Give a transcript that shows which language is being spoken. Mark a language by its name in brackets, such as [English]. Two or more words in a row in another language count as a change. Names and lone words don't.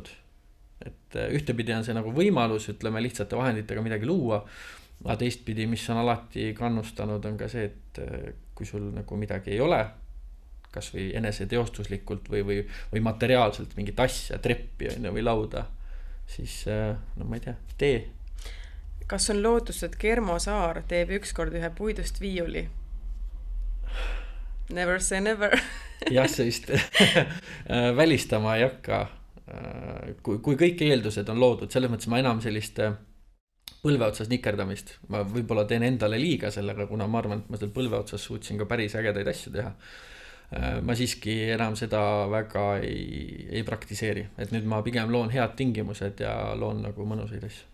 [Estonian] Et ühtepidi on see nagu võimalus, ütleme lihtsate vahenditega midagi luua, aga teistpidi, mis on alati kannustanud, on ka see, et kui sul nagu midagi ei ole, kas või eneseteostuslikult või materiaalselt mingit asja, treppi või lauda, siis ma ei tea, tee. Kas on lootust, et Germo Saar teeb ükskord ühe puidust viiuli? [English] Never say never. [Estonian] Jah, see vist välistama ei hakka. Kui kõik eeldused on loodud, selles mõttes ma enam sellist põlveotsas nikerdamist, ma võib-olla teen endale liiga sellega, kuna ma arvan, et ma seal põlveotsas suutsin ka päris ägedaid asju teha. Ma siiski enam seda väga ei praktiseeri, et nüüd ma pigem loon head tingimused ja loon nagu mõnusaid asju.